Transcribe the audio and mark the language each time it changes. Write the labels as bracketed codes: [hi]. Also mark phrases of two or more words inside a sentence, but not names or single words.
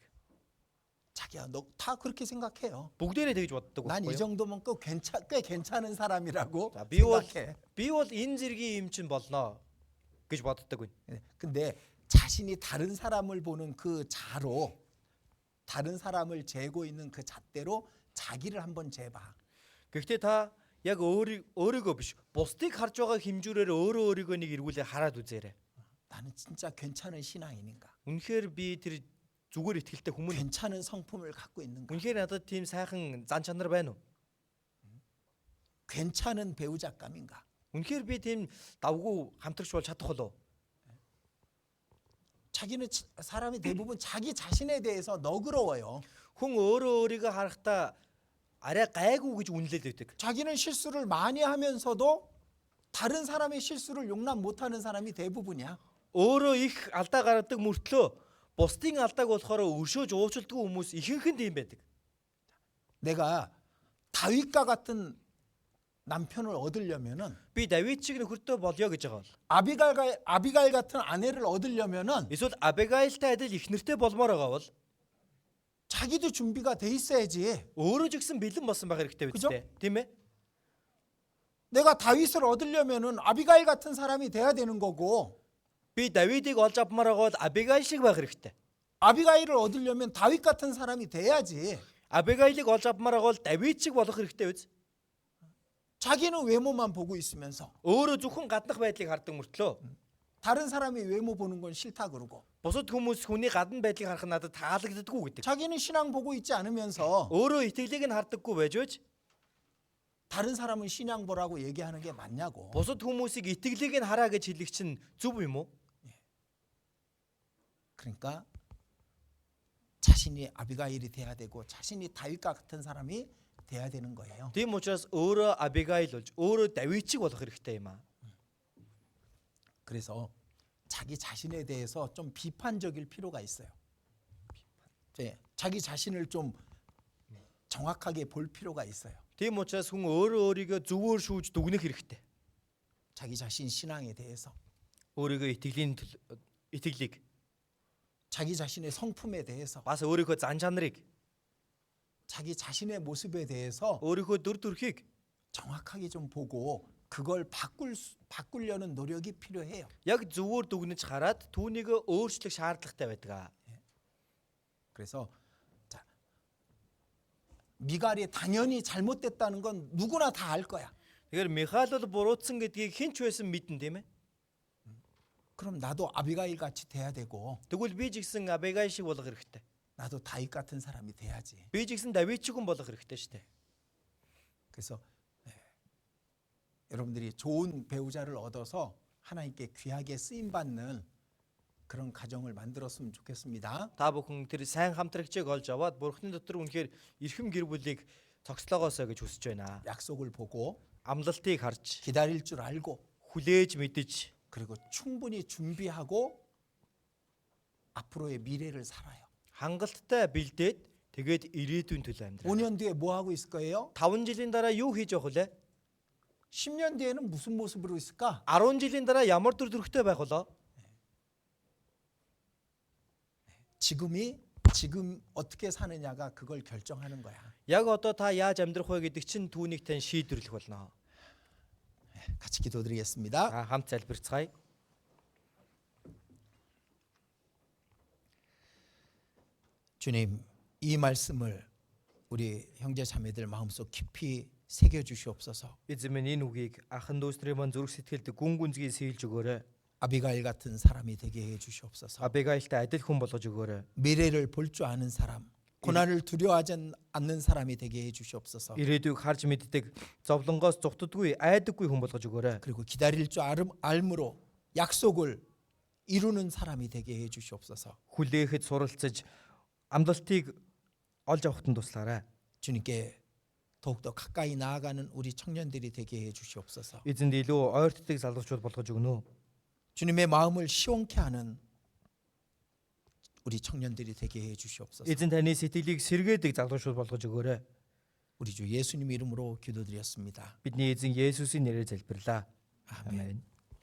[ko] 자기야 너 다 그렇게 생각해요. [mn] Бүгдээрээ тэгж боддог [ko] 난 이 [mn] байхгүй юу? [ko] 정도면 꽤 괜찮은 사람이라고 [mn] За би бол [ko] 생각해. [mn] энэ зэргийн юм чин болно гэж боддог байна. [ko] 근데 자신이 다른 사람을 보는 그 자로 다른 사람을 재고 있는 그 잣대로 자기를 한번 재봐. [mn] Гэхдээ та яг өөрийгөө биш бусдыг харж байгаа хэмжүүрээр өөрийгөө нэг эргүүлээ хараад үзээрэй. [ko] 나는 진짜 괜찮은 신앙인인가? [mn] Үнэхээр би тэр зүгээр итгэлтэй хүмүүс [ko] 괜찮은 성품을 갖고 있는가? [mn] үнэхээр надад тийм сайхан зан чанар байна уу? [ko] 괜찮은 배우자감인가? [mn] Үнэхээр би тийм давгүй хамтрагч болж чадах болов? [ko] 자기는 사람이 대부분 자기 자신에 대해서 너그러워요. [mn] Хүн өөрийгөө харахтаа арай гайгүй гэж үнэлээд байдаг. [ko] 자기는 실수를 많이 하면서도 다른 사람의 실수를 용납 못하는 사람이 대부분이야. [mn] Өөрөө их алдаа гаргадаг мөртлөө бусдын алдааг болохоор өршөөж уучлдаг хүмүүс ихэнх нь тийм байдаг. [ko] 내가 다윗과 같은 남편을 얻으려면은 [mn] Би Давид шиг нөхөртөө болё гэж байгаа бол. [ko] 아비가일 같은 아내를 얻으려면은 [mn] Эсвэл Абигаилтай адил их нэртэй болмоор байгаа бол [ko] 자기도 준비가 돼 있어야지. [mn] өөрөө ч гэсэн бэлэн болсон байх хэрэгтэй биз дээ. Тийм ээ? [ko] 내가 다윗을 얻으려면은 아비가일 같은 사람이 돼야 되는 거고 [mn] Би Давидыг олж авмаар байгаа бол Абигаил шиг байх хэрэгтэй. [ko] 아비가일을 얻으려면 다윗 같은 사람이 돼야지. [mn] Абигаилыг олж авмаар байгаа бол Давид шиг болох хэрэгтэй биз? [ko] 자기는 외모만 보고 있으면서 [mn] Өөрөө зөвхөн гаднах байдлыг хардаг мөртлөө [ko] 다른 사람이 외모 보는 건 싫다 그러고 [mn] бусад хүмүүс хүний гадна байдлыг харах нь надад таалагддаггүй гэдэг. [ko] 자기는 신앙 보고 있지 않으면서 [mn] Өөрөө итгэлийг нь хардаггүй байж байж [ko] 다른 사람은 신앙 보라고 얘기하는 게 맞냐고. [mn] бусад хүмүүсийг итгэлийг нь хараа гэж хэлэх чинь зөв юм уу? [ko] 그러니까 자신이 아비가일이 돼야 되고 자신이 다윗과 같은 사람이 돼야 되는 거예요. [mn] Тийм учраас өөрөө Абигаил болж өөрөө Давид шиг болох хэрэгтэй юм аа. [ko] 그래서 자기 자신에 대해서 좀 비판적일 필요가 있어요. 자기 자신을 좀 정확하게 볼 필요가 있어요. [mn] Тийм учраас хүн өөрөө өөрийгөө зөвөөр шүүж дүгнэх хэрэгтэй. [ko] 자기 자신 신앙에 대해서, [mn] Өөрийгөө итгэлийг [ko] 자기 자신의 성품에 대해서, [mn] бас өөрийнхөө зан чанарыг [ko] 자기 자신의 모습에 대해서 [mn] өөрийнхөө дүр төрхийг [ko] 정확하게 좀 보고 그걸 바꾸려는 노력이 필요해요. [mn] яг зөвөөр дүгнэж хараад түүнийг өөрчлөх шаардлагатай байдаг. [ko] 그래서 자, 미갈이 당연히 잘못됐다는 건 누구나 다 알 거야. [mn] Тэгэхээр Михаил бол буруутсан гэдгийг хэн ч байсан мэдэн тийм ээ. [ko] 그럼 나도 아비가일 같이 돼야 되고 [mn] Тэгвэл би ч гэсэн Абигаил шиг болох хэрэгтэй. [ko] 나도 다윗 같은 사람이 돼야지. [mn] Би ч гэсэн Давид шиг хүн болох хэрэгтэй шүү дээ. [ko] 그래서 여러분들이 좋은 배우자를 얻어서 하나님께 귀하게 쓰임 받는 그런 가정을 만들었으면 좋겠습니다. [mn] Та бүхэн тэр сайн хамтрагчийг олж аваад Бурхны дотор үнэхээр эрхэм гэр бүлийг цогцлоогоосоо гэж хүсэж байна. [ko] 약속을 보고 [mn] Амлалтыг харж, [ko] 기다릴 줄 알고 [mn] хүлээж мэдэж, [ko] 그리고 충분히 준비하고 앞으로의 미래를 살아요. [mn] хангалттай бэлдээд тэгээд ирээдүйн төлөө амьдрах. [ko] 5년 뒤에 뭐 하고 있을 거예요? [mn] 5 жилийн дараа юу хийж явах вэ? [ko] 10년 뒤에는 무슨 모습으로 있을까? [mn] 10 жилийн дараа ямар төр төрхтэй байх вэ? [ko] 지금 어떻게 사느냐가 그걸 결정하는 거야. [mn] Яг одоо та яаж амьдрах вэ гэдэг чинь түүнийг тань шийдвэрлэх болно. [ko] 같이 기도드리겠습니다. [mn] Хамт залбирцгаая. [ko] 주님, 이 말씀을 우리 형제 자매들 마음속 깊이 새겨 주시옵소서. [mn] Эзэн минь энэ үгийг ахын дүүсрийн маань зүрх сэтгэлд гүн гүнзгий сийлж өгөөрэй. [ko] 아비가일 같은 사람이 되게 해 주시옵소서. [mn] Абигаилтай адил хүн болгож өгөөрэй. [ko] 미래를 볼 줄 아는 사람, 고난을 두려워하지 않는 사람이 되게 해 주시옵소서. [mn] Ирээдүйг харж мэддэг, зовлонгоос зүгтдаггүй, айдаггүй хүн болгож өгөөрэй. [ko] 그리고 기다릴 줄 알므로 약속을 이루는 사람이 되게 해 주시옵소서. [mn] Хүлээхэд суралцаж амлалтыг олж авахтан туслаарай. [ko] 주님께 더욱더 가까이 나아가는 우리 청년들이 되게 해 주시옵소서. [mn] Эзэнд илүү ойртдаг залуучууд болгож өгнө. [ko] 주님의 마음을 시원케 하는 우리 청년들이 되게 해 주시옵소서. [mn] Эзэн таны сэтгэлийг сэргээдэг залуучууд болгож өгөөрэй. [ko] 우리 주 예수님 이름으로 기도드렸습니다. [mn] Бидний эзэн Есүсийн нэрээр залбирлаа. [ko] 아멘. [mn] Амен.